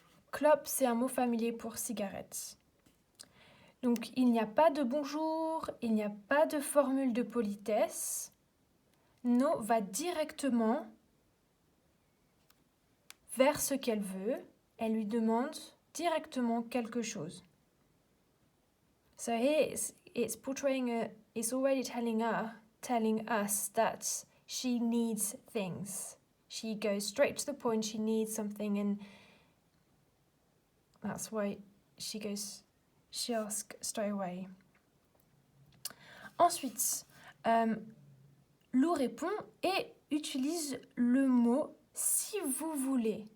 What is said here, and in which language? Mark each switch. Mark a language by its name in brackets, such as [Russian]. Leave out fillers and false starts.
[French] Clope, c'est un mot familier pour cigarette. Donc, il n'y a pas de bonjour, il n'y a pas de formule de politesse. No va directement vers ce qu'elle veut. Elle lui demande directement quelque chose. [English] So here it's portraying it's already telling us that she needs things. She goes straight to the point, she needs something, and that's why she asks straight away. [French] Ensuite, Lou répond et utilise le mot si vous voulez.